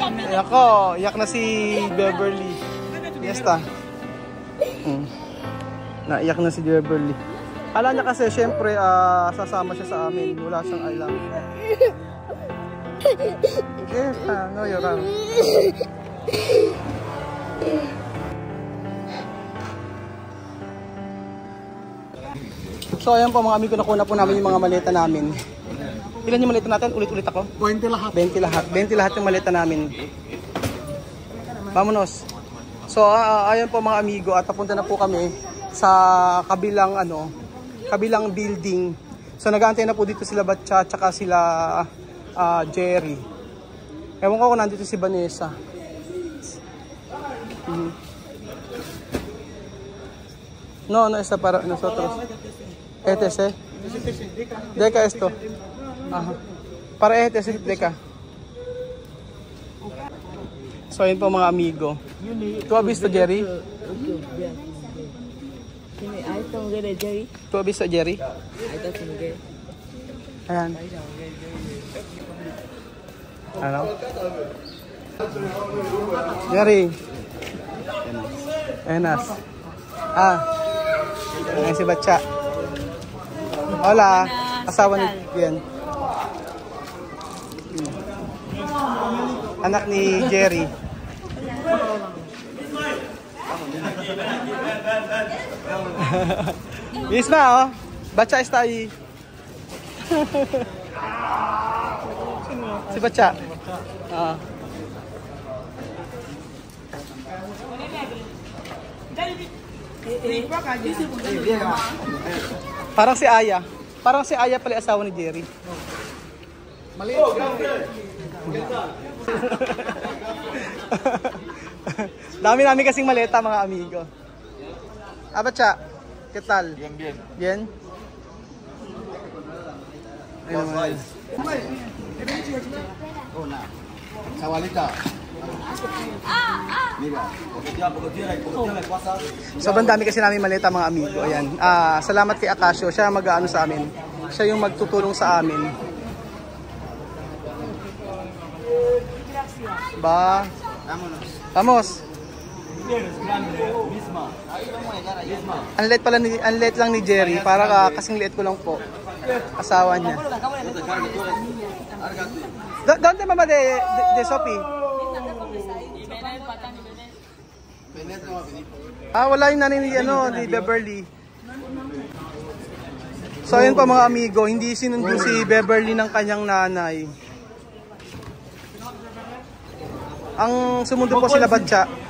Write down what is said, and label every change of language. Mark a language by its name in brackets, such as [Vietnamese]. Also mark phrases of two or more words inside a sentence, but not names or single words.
[Filipino] Ako, yak na si Beverly. Fiesta. Naiyak na si Beverly. Kala niya kasi syempre sasama siya sa amin. Wala siyang alam. [English] Okay, no, you're wrong. [Filipino] So ayan po mga amigo, nakuha na po namin yung mga maleta namin. Ilan yung maleta natin? Ulit-ulit ako? 20 lahat. 20 lahat. 20 lahat yung maleta namin. Vamonos. So ayan po mga amigo, at papunta na po kami sa kabilang kabilang building. So nag-aantay na po dito sila Batcha at sila Jerry. Ewan ko kung nandito si Vanessa. [Spanish] No, no está para nosotros. ETC. Deca esto. Ajá. Para ETC Deca. [Filipino] So ayun po mga amigo. [Spanish] Tu has visto Jerry? Tu has visto Jerry? [Filipino] Ayan. Ano? Jerry. Enas. Ayan si Batcha. Hola. Asawa ni Bien. Anak ni Jerry. Isma, oh. [Spanish] Batcha está ahí. [Filipino] Si Batcha. Parang si Aya. Parang si Aya pala asawa ni Jerry. Maliit. Dami namin kasing maleta mga amigo. [Spanish] Batcha, ¿qué tal? Bien, bien. Bien? Una. Chavalita. Mira, [Filipino] sobrang dami kasi namin maleta mga amigo. Ayan. Salamat kay Akasio. Siya mag-aano sa amin. Siya yung magtutulong sa amin. Ba? Vamos. Ang late lang ni Jerry. Para kasing late ko lang po. Asawa niya. [Spanish] ¿Dónde mama de Sophie? [Filipino] Wala yung nanay ni Beverly. So ayun pa mga amigo, hindi sinundo si Beverly ng kanyang nanay. Ang sumundo po sila Batcha.